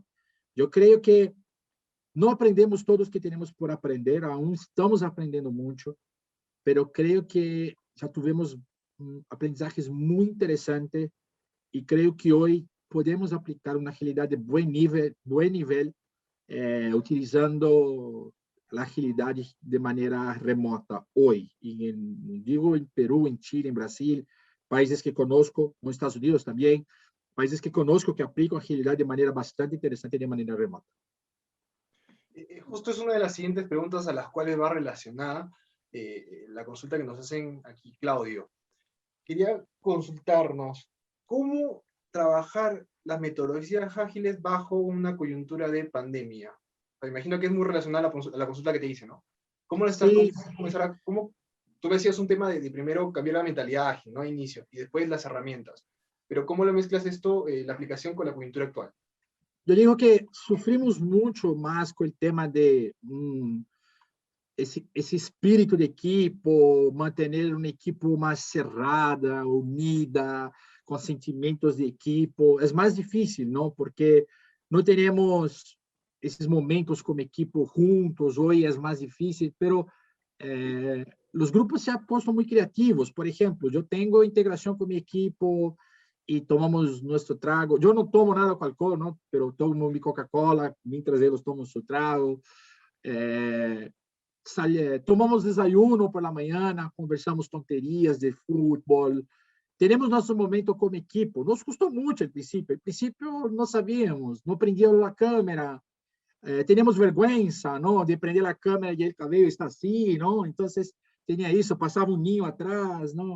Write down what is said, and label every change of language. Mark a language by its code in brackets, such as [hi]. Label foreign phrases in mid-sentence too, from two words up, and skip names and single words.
[pt] Eu creio que não aprendemos todos que temos por aprender, [es] aún estamos [pt] aprendendo muito, mas creio que já tivemos aprendizajes muito interessantes e creio que hoje podemos aplicar uma agilidade de bom nível, utilizando a agilidade de maneira remota hoje. E digo em Peru, em Chile, em Brasil, países que conosco, nos Estados Unidos também, países que conosco que aplicam agilidade de maneira bastante interessante de maneira remota. [es] Justo es una de las siguientes preguntas a las cuales va relacionada la consulta que nos hacen aquí, Claudio. Quería consultarnos cómo trabajar las metodologías ágiles bajo una coyuntura de pandemia. O sea, imagino que es muy relacionada a la consulta que te hice, ¿no? ¿Cómo lo estás cómo tú decías un tema de primero cambiar la mentalidad ágil, ¿no? Inicio, y después las herramientas. Pero ¿cómo lo mezclas esto, la aplicación con la coyuntura actual? [pt] Eu digo que sofrimos muito mais com o tema de esse espírito de equipo, manter uma equipe mais cerrada, unida, com sentimentos de equipo. É mais difícil, não? Porque não temos esses momentos como equipe juntos. Hoje é mais difícil, mas os grupos [es] se han puesto [pt] muito criativos. Por exemplo, eu tenho integração com minha equipe e tomamos nosso trago. Eu não tomo nada com álcool, não, mas tomo minha Coca-Cola, mientras eles tomam seu trago. Tomamos [es] desayuno por la [pt] manhã, conversamos tonterias de futebol. Temos nosso momento como equipe. Nos custou muito ao princípio. Ao princípio, não sabíamos, não prendíamos a câmera. Tínhamos vergonha, não, de prender a câmera e o cabelo está assim, não. Então, tinha isso, passava um ninho atrás, não?